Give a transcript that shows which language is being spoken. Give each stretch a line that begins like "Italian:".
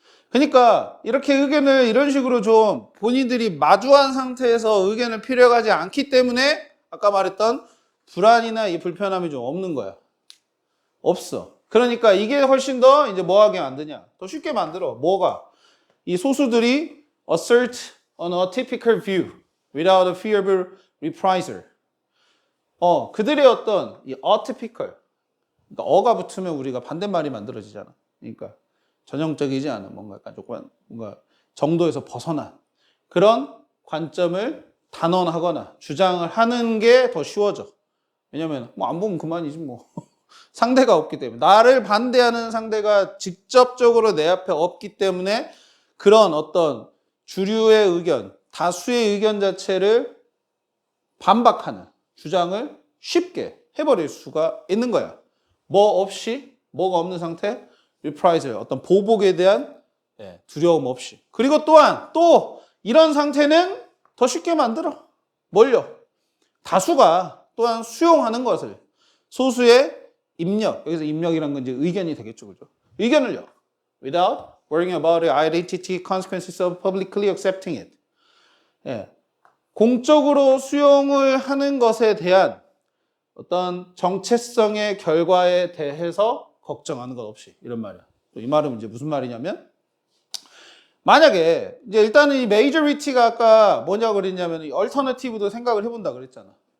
Korean: 그러니까 이렇게 의견을 이런 식으로 좀 본인들이 마주한 상태에서 의견을 피력하지 않기 때문에 아까 말했던 불안이나 이 불편함이 좀 없는 거야. 없어. 그러니까 이게 훨씬 더 이제 뭐하게 만드냐? 더 쉽게 만들어. 뭐가? 이 소수들이
English: assert on a typical view without a fear of reprisal.
Korean: 그들의 어떤 이
English: atypical
Korean: 그러니까 어가 붙으면 우리가 반대말이 만들어지잖아. 그러니까 전형적이지 않은 뭔가 약간 조금 뭔가 정도에서 벗어난 그런 관점을 단언하거나 주장을 하는 게 더 쉬워져. 왜냐면 뭐 안 보면 그만이지 뭐. 상대가 없기 때문에. 나를 반대하는 상대가 직접적으로 내 앞에 없기 때문에 그런 어떤 주류의 의견, 다수의 의견 자체를 반박하는 주장을 쉽게 해버릴 수가 있는 거야. 뭐 없이, 뭐가 없는 상태, reprisal, 어떤 보복에 대한 두려움 없이. 그리고 또한 또 이런 상태는 더 쉽게 만들어. 뭘요? 다수가 또한 수용하는 것을 소수의 입력, 여기서 입력이란 건 이제 의견이 되겠죠, 그죠? 의견을요.
English: Without worrying about the identity consequences of publicly accepting it.
Korean: 예. 공적으로 수용을 하는 것에 대한 어떤 정체성의 결과에 대해서 걱정하는 것 없이 이런 말이야. 이 말은 이제 무슨 말이냐면 만약에 이제 일단은 이 메이저리티가 아까 뭐냐고 그랬냐면 이 얼터너티브도 생각을 해본다 그랬잖아.